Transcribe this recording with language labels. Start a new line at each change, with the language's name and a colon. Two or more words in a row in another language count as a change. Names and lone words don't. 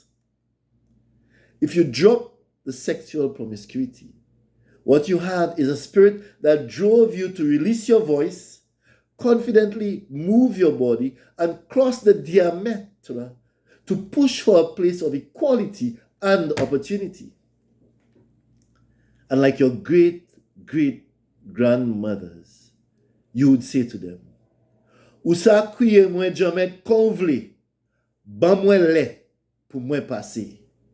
English: If you drop the sexual promiscuity, what you have is a spirit that drove you to release your voice, confidently move your body, and cross the Diametre to push for a place of equality and opportunity. And like your great-great-grandmothers, you would say to them,
Saint Lucian Creole French: "Ou sa kriye mwen Jamette kon vle, ban mwen lè pou mwen pase."